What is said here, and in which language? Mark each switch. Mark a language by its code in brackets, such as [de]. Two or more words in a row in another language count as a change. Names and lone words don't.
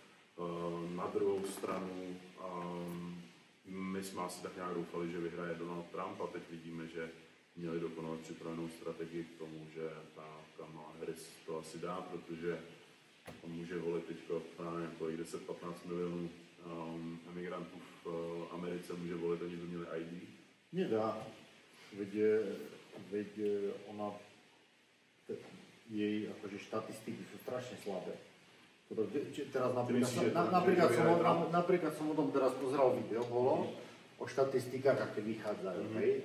[cs] Na druhou stranu, my jsme asi tak nějak doufali, že vyhraje Donald Trump a teď vidíme, že měli dokonale připravenou strategii k tomu, že ta Kamala Harris to asi dá, protože on může volit teď 10-15 milionů emigrantů v Americe, může volit, oni by měli ID. [sk] Nedá, veď ona, jej akože štatistiky sú strašne slabé. Teraz napríklad som o tom teraz pozeral video, o štatistikách, aké vychádzajú, hej?